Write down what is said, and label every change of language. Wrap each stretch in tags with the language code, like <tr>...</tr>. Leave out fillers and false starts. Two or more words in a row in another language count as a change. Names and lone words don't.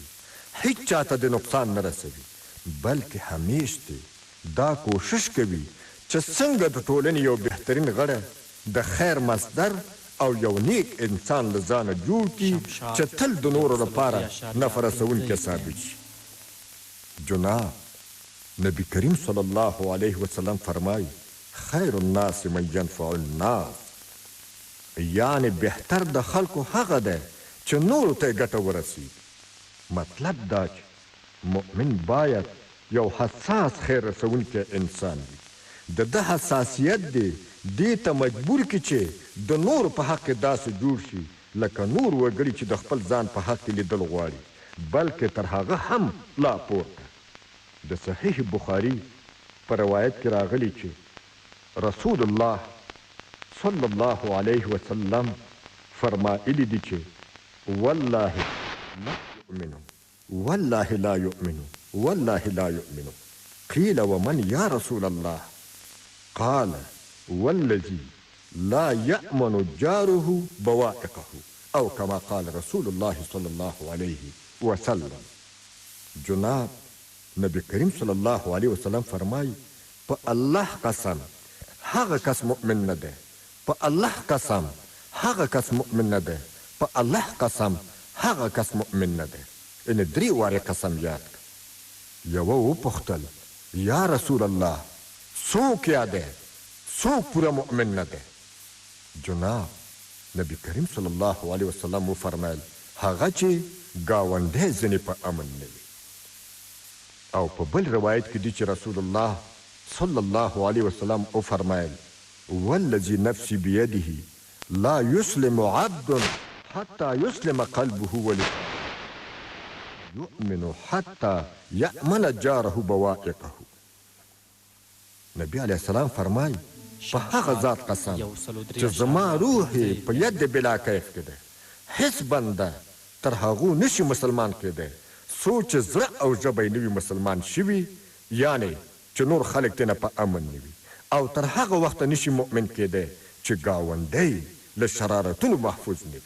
<ps>هیڅ چاته د نقصان نه رسوي بلکې همیش دا کوشش کوي چې څنګه د ټولنې یو بهترین غړی د خیر مصدر او یو نیک انسان له ځانه جوړ کړي چې تل د نورو لپاره نفع رسوونکی ثابت شي. جناب نبی کریم</ps> <ar>صلی الله علیه وسلم فرمایي خیر الناس من ینفع الناس،</ar> <ps>یعنی بهتر د خلکو هغه دی چې نورو ته یې ګټه ورسوي. مطلب دا چې مؤمن باید یو حساس خیر رسوونکی انسان وي. د ده حساسیت دی دې ته مجبور کړي چې د نورو په حق کې داسې جوړ شي لکه نور وګړي چې د خپل ځان په حق کې لیدل غواړي. بلکې تر هغه هم لا پورته. د صحیح بخاري په روایت کې راغلی چې رسول الله</ps> <ar>صلی الله علیه وسلم</ar> <ps>فرمایلی دي چې</ps> <ar>والله لا یؤمنو والله لا یؤمنو والله لا یؤمنو. قیل ومن یا رسول الله؟ قال والذي لا يأمن جاره بوائقه او كما قال رسول الله صلی الله علیه وسلم.</ar> <ps>جناب نبی کریم</ps> <ar>صلی الله علیه وسلم</ar> <ps>فرمای په الله قسم هغه کس مؤمن نه ده، په الله قسم هغه کس مؤمن نه ده، په الله قسم هغه کس مؤمن نه ده. ان درې وارې قسم یاد کړ. یوه وپوښتل یا رسول الله څوک یاده، څوک پوره مؤمن نه ده؟ جناب نبی کریم</ps> <ar>صلی الله علیه وسلم</ar> <ps>وفرمایل هغه چې ګاونډی ځینې په امن نه وي. او په بل روایت کې دي چې</ps> <ar>رسول الله صلی الله علیه وسلم وفرمایل والذي نفسي بيده لا يسلم عبد حتى يسلم قلبه ولسانه يؤمن حتى يأمن جاره بوائقه.</ar> <ps>نبی</ps> <ar>علیه السلام</ar> <ps>فرمای په هغه ذات قسم چې زما روح په ید</ps> <ar>بلا کیف</ar> <ps>کې ده، هیڅ بنده تر هغو نشي مسلمان کېدی څو چې زړه او ژبه یې نوي مسلمان شوي، یعنې چې نور خلک ترنه په امن نه وي، او تر هغه وخته نشي مؤمن کېدی چې ګاونډی له شرارتونو محفوظ نه وي.</ps>